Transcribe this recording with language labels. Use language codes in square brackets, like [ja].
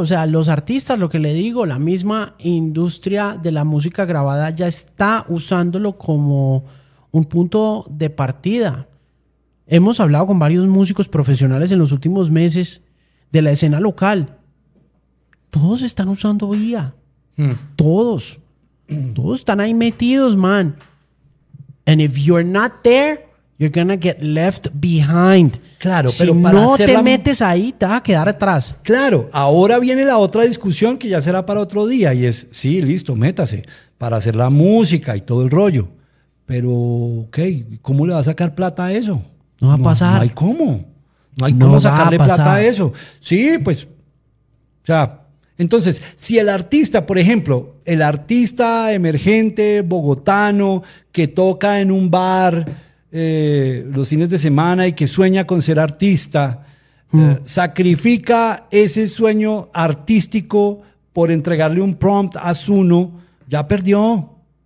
[es] O sea, los artistas, lo que le digo, la misma industria de la música grabada ya está usándolo como un punto de partida. Hemos hablado con varios músicos profesionales en los últimos meses de la escena local. Todos están usando IA. Todos. Todos están ahí metidos, man. [en] And if you're not there, you're gonna get left behind. [es] Claro, si pero para no hacer te la... metes ahí, te vas a quedar atrás. Claro, ahora viene la otra discusión que ya será para otro día, y es, sí, listo, métase para hacer la música y todo el rollo. Pero, ok, ¿cómo le va a sacar plata a eso? No va a pasar. No hay cómo sacarle plata a eso. Sí, pues, o sea, entonces, si el artista, por ejemplo, el artista emergente bogotano que toca en un bar los fines de semana y que sueña con ser artista, sacrifica ese sueño artístico por entregarle un prompt a Suno, ya perdió,